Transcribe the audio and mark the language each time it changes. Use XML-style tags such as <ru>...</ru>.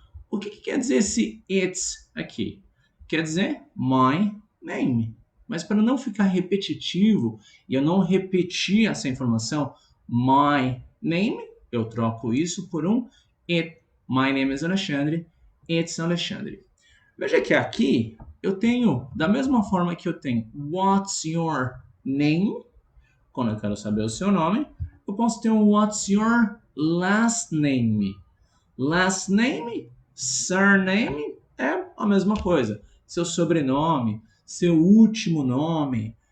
<pt>O que quer dizer esse it's aqui? Quer dizer my name. Mas para não ficar repetitivo e eu não repetir essa informação, my name, eu troco isso por um it.</pt> <en>My name is Alexandre, it's Alexandre.</en> <pt>Veja que aqui eu tenho, da mesma forma que eu tenho</pt> <en>what's your name,</en> <pt>quando eu quero saber o seu nome, eu posso ter um</pt> <en>what's your last name.</en> <pt>Last name, surname é a mesma coisa. Seu sobrenome, seu último nome.</pt>